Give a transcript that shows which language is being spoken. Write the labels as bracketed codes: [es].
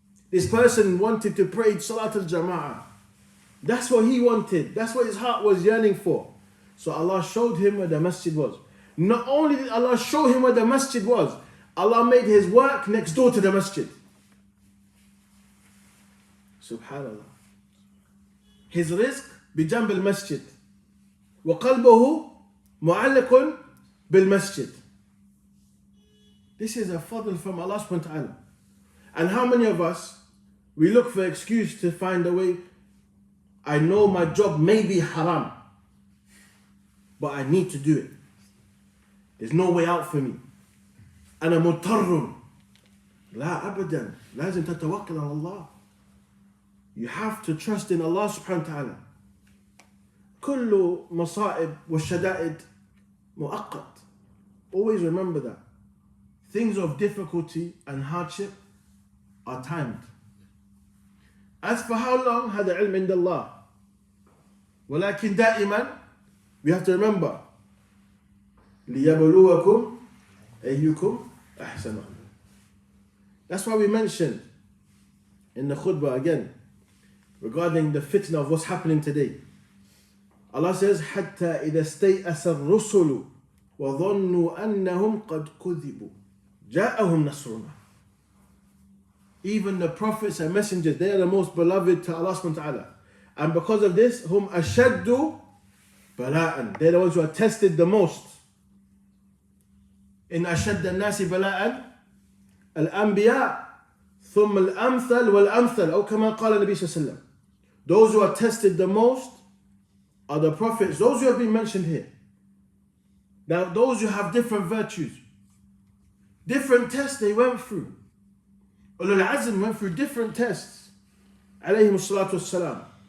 [en] This person wanted to pray Salatul Jama'ah. That's what he wanted. That's what his heart was yearning for. So Allah showed him where the masjid was. Not only did Allah show him where the masjid was, Allah made his work next door to the masjid. Subhanallah. His rizq [ar] بجنب المسجد وقلبه معلق بالمسجد. [en] This is a fadl from Allah subhanahu wa ta'ala. And how many of us, we look for excuse to find a way, I know my job may be haram, but I need to do it. There's no way out for me. [ar] أنا مضطر. لا أبدا. لازم تتوكل على الله. [en] You have to trust in Allah subhanahu wa ta'ala. [ar] كل مصائب والشدائد مؤقت. [en] Always remember that. Things of difficulty and hardship are timed. As for how long, [ar] هذا علم عند الله. ولكن دائما, [en] we have to remember, [ar] ليبلوكم أيكم أحسن عملا. [en] That's why we mentioned in the khutbah again, regarding the fitna of what's happening today. Allah says, [ar] حتى إذا استيأس الرسل وظنوا أنهم قد كذبوا جاءهم نصرنا. [en] Even the prophets and messengers, they are the most beloved to Allah subhanahu wa ta'ala. And because of this, [ar] هم أشد بلاءً. [en] They're the ones who are tested the most. [ar] إن أشد الناس بلاءً الأنبياء ثم الأمثل والأمثل أو كما قال النبي صلى الله عليه وسلم. [en] Those who are tested the most are the prophets, those who have been mentioned here. Now, those who have different virtues, different tests they went through. Ulul Azm went through different tests. Alayhim salatu wassalam.